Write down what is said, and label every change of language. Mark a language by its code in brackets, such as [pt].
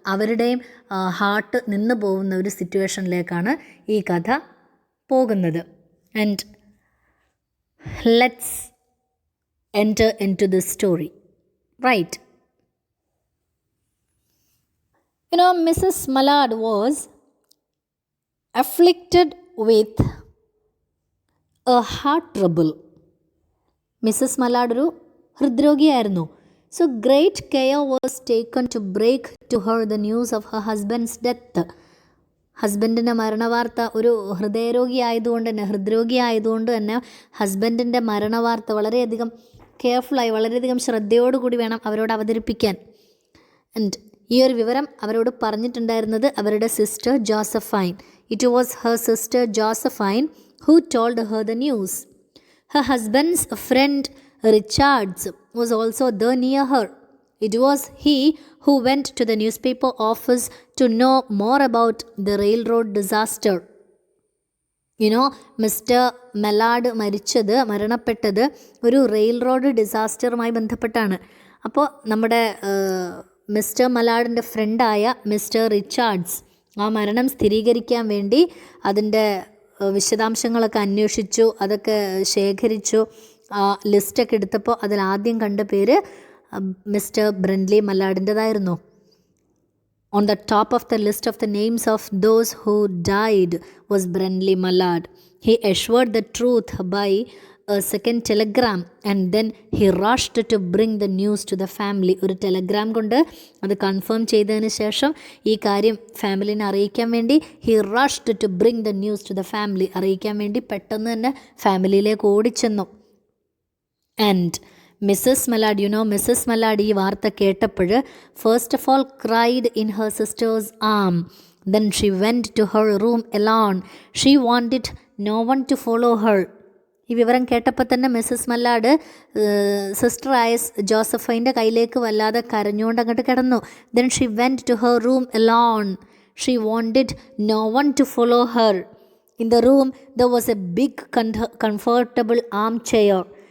[ml] അവരുടെയും ഹാർട്ട് നിന്ന് പോകുന്ന ഒരു സിറ്റുവേഷനിലേക്കാണ് ഈ കഥ പോകുന്നത്. [en] And let's enter into this story. Right. Mrs. Mallard was afflicted with a heart trouble. [ml] Mrs മലാഡ് ഒരു ഹൃദ്രോഗിയായിരുന്നു. [en] So great care was taken to break to her the news of her husband's death. [ml] ഹസ്ബൻഡിൻ്റെ മരണവാർത്ത, ഒരു ഹൃദയരോഗി ആയതുകൊണ്ട് തന്നെ ഹസ്ബൻഡിൻ്റെ മരണവാർത്ത വളരെയധികം കെയർഫുള്ളായി, വളരെയധികം ശ്രദ്ധയോടുകൂടി വേണം അവരോട് അവതരിപ്പിക്കാൻ. ആൻഡ് ഈ ഒരു വിവരം അവരോട് പറഞ്ഞിട്ടുണ്ടായിരുന്നത് അവരുടെ sister Josephine. [en] It was her sister Josephine who told her the news. Her husband's friend Richards was also there near her. It was he who went to the newspaper office to know more about the railroad disaster. [ml] Mister മെലാഡ് മരണപ്പെട്ടത് ഒരു rail road ഡിസാസ്റ്ററുമായി ബന്ധപ്പെട്ടാണ്. അപ്പോൾ നമ്മുടെ mister മലാഡിൻ്റെ ഫ്രണ്ടായ mister Richards ആ മരണം സ്ഥിരീകരിക്കാൻ വേണ്ടി അതിൻ്റെ വിശദാംശങ്ങളൊക്കെ അന്വേഷിച്ചു, അതൊക്കെ ശേഖരിച്ചു. ആ ലിസ്റ്റൊക്കെ എടുത്തപ്പോൾ അതിലാദ്യം കണ്ട പേര് mister ബ്രൻലി മല്ലാഡിൻ്റെതായിരുന്നു. [en] On the top of the list of the names of those who died was Brently Mallard. He assured the truth by a second telegram and then he rushed to bring the news to the family. [ml] ഒരു Telegram കൊണ്ട് അത് confirm ചെയ്തതിന് ശേഷം ഈ കാര്യം ഫാമിലിനെ അറിയിക്കാൻ വേണ്ടി [en] he rushed to bring the news to the family, [ml] അറിയിക്കാൻ വേണ്ടി പെട്ടെന്ന് തന്നെ ഫാമിലിയിലേക്ക് ഓടിച്ചെന്നു. [en] and Mrs Mallard, Mrs Mallard [ml] ഈ വാർത്ത കേട്ടപ്പോൾ [en] First of all cried in her sister's arm. Then she went to her room alone. She wanted no one to follow her. [ml] ഈ വിവരം കേട്ടപ്പോൾ തന്നെ മിസ്സസ് മല്ലാഡ് സിസ്റ്ററായ ജോസഫൈൻ്റെ കയ്യിലേക്ക് വല്ലാതെ കരഞ്ഞുകൊണ്ട് അങ്ങോട്ട് കിടന്നു. [en] Then she went to her room alone. She wanted no one to follow her. In the room there was a big comfortable armchair.